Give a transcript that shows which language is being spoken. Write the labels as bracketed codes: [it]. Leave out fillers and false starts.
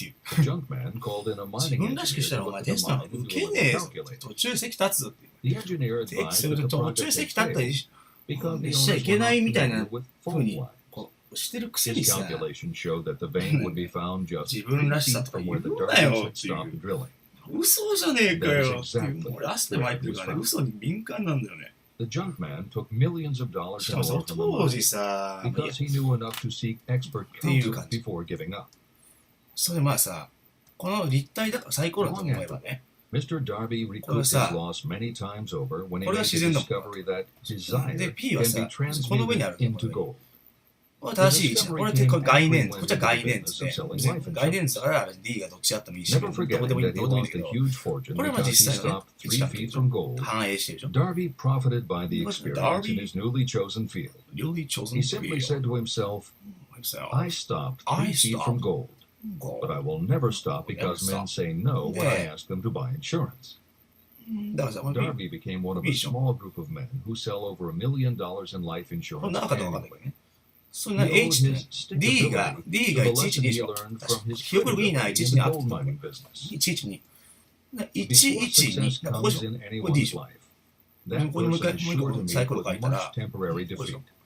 [en] The junkman called in a mining engineer to look at the mine and do a calculation. The engineer advised that the project had failed because the owners were not familiar with fault lines. His calculation showed that the vein would be found just 3 feet from where the Darbys had stopped drilling. [ja] 嘘じゃねえかよっていう、もうラスト前っていうかね、嘘に敏感なんだよね。 [en] The junkman took millions of dollars [ja] しかもその当時さ、 [en] because he knew enough to seek expert counsel before giving up. [ja] それまあさ、この立体だからサイコロだと思えばね。 [en] Mr. Darby recouped his loss many times over when he made the discovery that desire can be transmuted into gold. [ja] これ正しい位置だ。これって概念、こっちは概念ですね。概念だから D がどっちあってもいいし、どこでもいいんだけど、これは実際はね、いつかっていうと反映してるでしょ。 [en] Darby profited by the experience in his newly chosen field. He simply said to himself, I stopped 3 feet from gold, but I will never stop because men say no when I ask them to buy insurance. Darby became one of a small group of men who sell over $1 million in life insurance annually. [ja] そんな H ね、D が11でしょ。記憶力いいな、11にあってたの。 112。 112、ここでしょ。これ D でしょ。ここにもう一回サイコロ書いたら、ここでしょ。